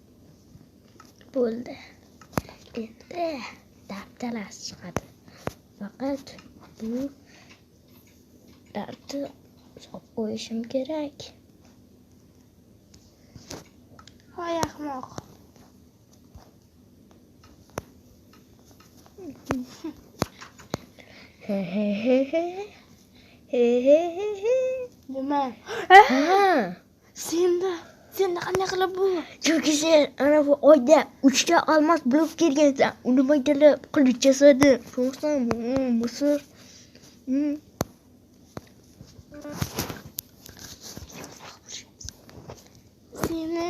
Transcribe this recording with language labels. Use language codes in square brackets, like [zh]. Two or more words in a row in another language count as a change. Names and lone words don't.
[uz] Tak. Bo'ldi. Endi daftarasi chiqadi. Faqat bu dartni solib qo'yishim kerak. Hoy ahmoq. He he he he. He he he he. Nima? Ha. Senda qanday qilib bu? Chunki sen ana bu oyda 3 ta olmos bo'lib kelgansan. Uni maydalab qilib jasadi. To'g'rimi? Misr. Seni